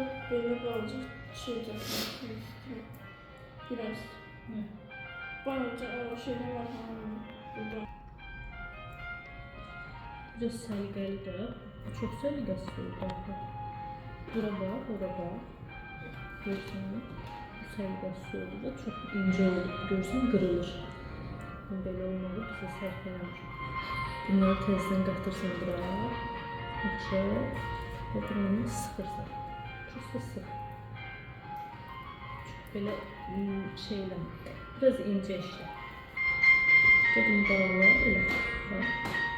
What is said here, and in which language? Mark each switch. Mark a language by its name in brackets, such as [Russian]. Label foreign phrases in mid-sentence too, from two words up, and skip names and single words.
[Turkish] Böyle birazcık şey takmak istiyorum. Biraz. Hı. Bence o şeyler var burada. [Azerbaijani] Biraz səliqəli də. Çox səliqəsiz oldu artıq. Bura bax, ora bax. Görsən, bu səliqəsiz oldu da çox incə oldu. Görsən, qırılır. Belə olmalı bizə sərf eləmir. Bunları təzədən qatırsan bura. Yaxşı. Və buranı sıxırsan. Çox sıx. Çox belə şey eləmir. Biraz incə işlə. Bunu bağla, elə. Bax.